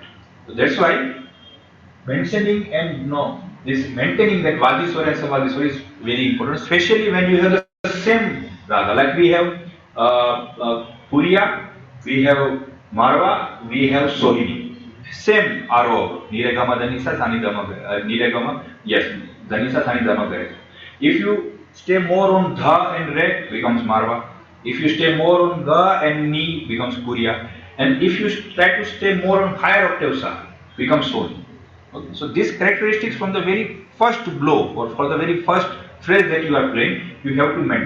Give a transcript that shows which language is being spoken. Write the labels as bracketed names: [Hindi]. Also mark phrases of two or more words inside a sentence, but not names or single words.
[English] So that's why mentioning and no, this maintaining that Vadiswara and Savadiswara is very important, especially when you have the same raga. Like we have Puriya, we have Marwa, we have Sohini. Same RO, Niregama, Danisa, Sanidama, Niregama, yes, Danisa, Sanidama, Gare. If you stay more on Dha and Re, becomes Marwa. If you stay more on Ga and Ni, becomes Puriya. And if you try to stay more on higher octave Sa, becomes Sohini. Okay. So these characteristics from the very first blow or for the very first phrase that you are playing, you have to maintain.